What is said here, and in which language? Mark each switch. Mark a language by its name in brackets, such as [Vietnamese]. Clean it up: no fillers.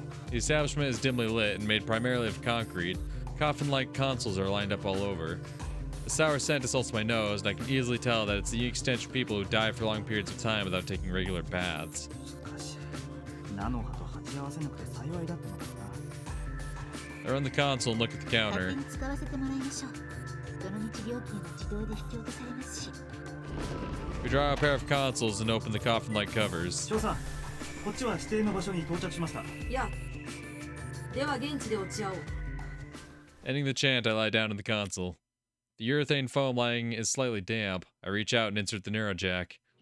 [English] The establishment is dimly lit and made primarily of concrete. Coffin-like consoles are lined up all over. The sour scent assaults my nose, and I can easily tell that it's the unique stench of people who die for long periods of time without taking regular baths. [Japanese] しかし、ナノハと鉢合わせなくて幸いだったのかな。 [English] I run the console and look at the [Japanese] 勝 [English] counter. [Japanese] 手に使わせてもらいましょう。どの道料金は自動で引き落とされますし。 [English] We draw out a pair of consoles and open the coffin-like covers. [Japanese] 翔さん、こっちは指定の場所に到着しました。いや、では現地で落ち合おう。 [English] Ending the chant, I lie down in the console. The urethane foam lining is slightly damp. I reach out and insert the neurojack.